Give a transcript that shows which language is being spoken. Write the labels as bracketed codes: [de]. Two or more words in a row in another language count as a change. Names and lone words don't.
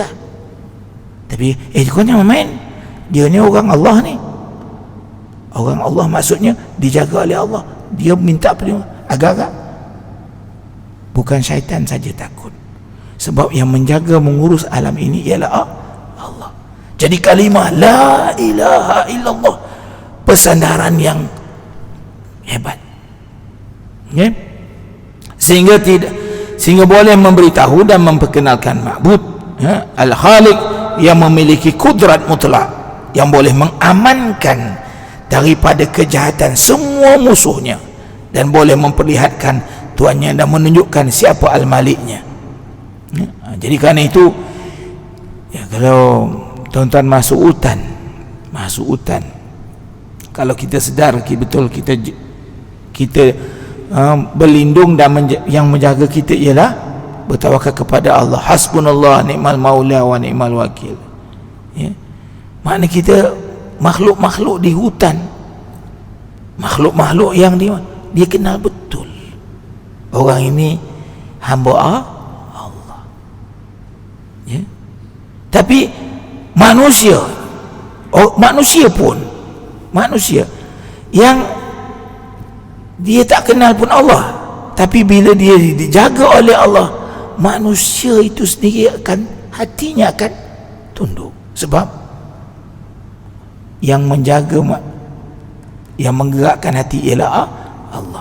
[ms] Tapi kau jangan main, dia ni orang Allah ni. Orang Allah maksudnya dijaga oleh Allah, dia minta perlindungan, agak-agak. Bukan syaitan saja takut, sebab yang menjaga mengurus alam ini ialah Allah. Jadi kalimah [ar] la ilaha illallah, [ms] persandaran yang hebat, okay? Sehingga boleh memberitahu dan memperkenalkan ma'bud, al-khaliq, yang memiliki kudrat mutlak, yang boleh mengamankan daripada kejahatan semua musuhnya, dan boleh memperlihatkan tuannya dan menunjukkan siapa al-maliknya. Jadi kerana itu, kalau tuan-tuan masuk hutan, kalau kita sedar betul kita berlindung, dan yang menjaga kita ialah bertawakal kepada Allah. [ar] Hasbunallah ni'mal maula wa ni'mal wakil. [ms] Ya. Makna kita makhluk-makhluk di hutan, makhluk-makhluk yang dia kenal betul orang ini hamba Allah. Ya. Tapi manusia yang dia tak kenal pun Allah, tapi bila dia dijaga oleh Allah, manusia itu sendiri hatinya akan tunduk, sebab yang menjaga, yang menggerakkan hati ialah Allah.